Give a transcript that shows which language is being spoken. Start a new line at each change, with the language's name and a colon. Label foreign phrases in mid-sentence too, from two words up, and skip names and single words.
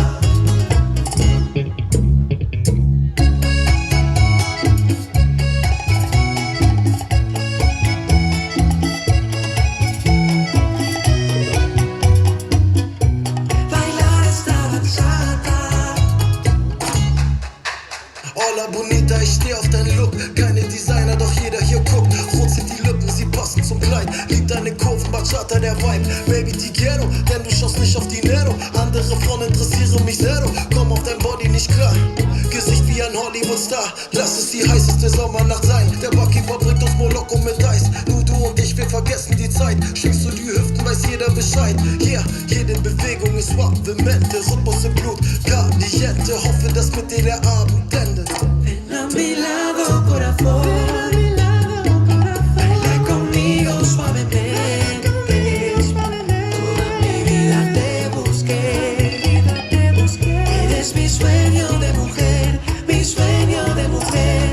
Spanish: Bailar esta bachata. Hola bonita,
German: ich steh auf deinen Look. Keine Designer, doch jeder hier guckt. Rot sind die Lippen, sie passen zum Kleid. Lieb deine Kurven, Bachata, der Vibe. Baby,
Spanish: die quiero,
German: denn du schaust nicht auf Dinero. Andere Frauen interessieren mich zero. Komm auf dein Body nicht klar. Gesicht wie ein Hollywood-Star. Lass es die heißeste Sommernacht sein. Der Buckyboy bringt uns Moloko mit Eis. Nur du und ich, wir vergessen die Zeit. Schwingst du die Hüften, weiß jeder Bescheid. Yeah, jede Bewegung ist Wappement. Der Rhythmus im Blut, Caliente. Hoffe, dass mit dir der Abend endet.
Spanish: Ven a mi lado, corazón. Baila conmigo suavemente. Toda mi vida te busqué. Eres mi sueño de mujer, mi sueño de mujer.